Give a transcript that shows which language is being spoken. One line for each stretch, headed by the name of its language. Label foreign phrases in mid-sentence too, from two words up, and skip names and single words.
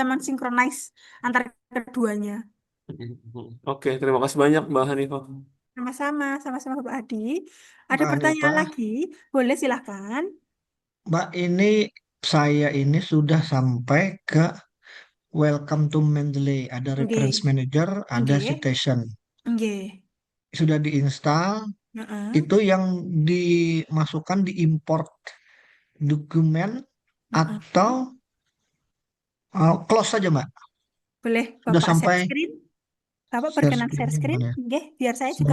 Indonesian: bisa mensinkronis antara keduanya. Oke, terima kasih banyak Mbak Hanifah. Sama-sama, sama-sama Bapak Adi. Ada Mbak pertanyaan Hanifah, lagi? Boleh silahkan. Mbak saya ini sudah sampai ke
English: Welcome to Mendeley.
Indonesian: Ada Reference Nggih. Manager, ada Nggih. Citation. Nggih. Sudah diinstal, Heeh. itu yang dimasukkan di import dokumen atau close saja, Mbak. Boleh Sudah Bapak share sampai screen? Bapak share berkenan share screen screen? ya. Nggih, biar saya juga